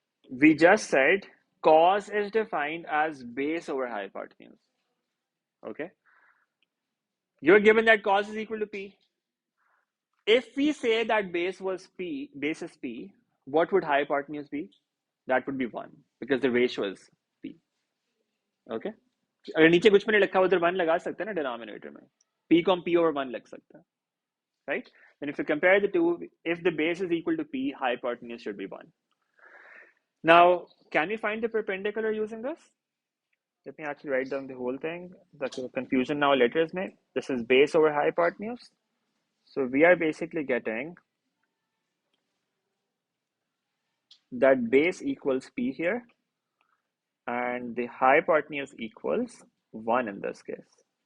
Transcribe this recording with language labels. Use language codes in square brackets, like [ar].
[en] We just said cos is defined as base over hypotenuse. Okay. You're given that cos is equal to P. If we say that base is P, what would hypotenuse be? That would be 1 because the ratio is P. Okay. [hi] अगर नीचे कुछ में नहीं लिखा उधर 1 लगा सकते हैं ना डिनोमिनेटर में. P को हम P over 1 लग सकते हैं. [en] Right? Then if you compare the two, if the base is equal to P, hypotenuse should be 1. Now, can we find the perpendicular using this? Let me actually write down the whole thing. That's a confusion now letters [hi] में. [en] This is base over hypotenuse. So we are basically getting that base equals P here and the hypotenuse equals 1 in this case.